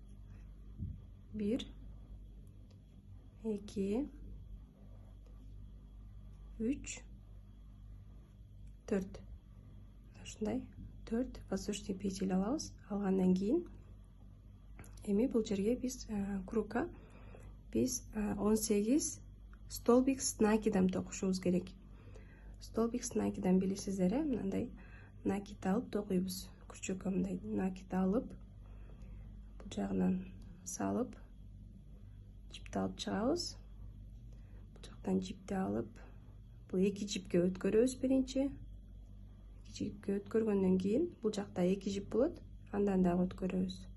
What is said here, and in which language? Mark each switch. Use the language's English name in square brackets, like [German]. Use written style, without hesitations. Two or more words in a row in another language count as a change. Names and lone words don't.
[Kyrgyz] 1 2 3 4. Ушундай 4 [Russian] воздушный петель [Kyrgyz] алабыз. Алгандан кийин эми бул жерге биз кругга биз 18 [Russian] столбик с накидом [Kyrgyz] токушубуз керек. [Russian] Столбик с накидом [Kyrgyz] билесиздер, мындай накид алып токуйбуз. Күрчөккө мындай накид алып, бул жагынан салып, жипти алып чыгабыз. Бул жактан жипти алып, бул 2 жипке өткөрөбүз биринчи. 2 жипке өткөргөндөн кийин бул жакта 2 жип болот, андан дагы өткөрөбүз.